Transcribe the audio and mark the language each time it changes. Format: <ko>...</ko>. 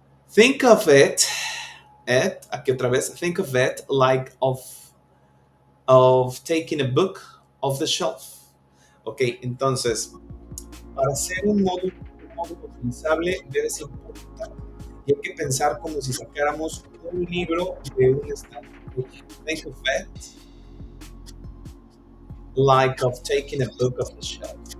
<en>Think of it,</en> <es>aquí otra vez,</es> <en>think of it like of taking a book off the shelf.</en> <es>Ok, entonces, para hacer un módulo utilizable debes importar. Y hay que pensar como si sacáramos un libro de un estante.</es> <en>Think of it like of taking a book off the shelf.</en>